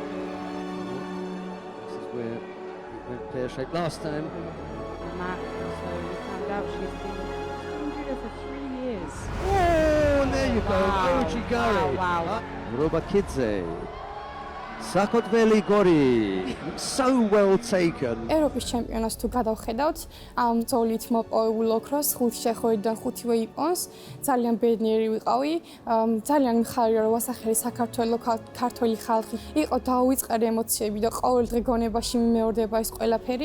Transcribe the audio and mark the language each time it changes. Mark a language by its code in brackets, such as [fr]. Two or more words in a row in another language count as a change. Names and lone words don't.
[en] This is where it went pear-shaped last time. Matt, so we found out she's been injured for 3 years. Oh, there you go. Wow, Ojigari. wow, wow. Robakidze. Sakotveli Gori. So well taken. [ka] ევროპის ჩემპიონატს თუ გადავხედავთ, ამ ბრძოლით მოპოვებულ ოქროს 5 შეხვედრიდან 5-ვე იპონს. ძალიან ბედნიერი ვიყავი. ძალიან მიხარია რომ ვასახელე საქართველოს ქართველი ხალხი. იყო დაუვიწყარი ემოციები და ყოველ დღე გონებაში მიმეორდება ეს ყველაფერი.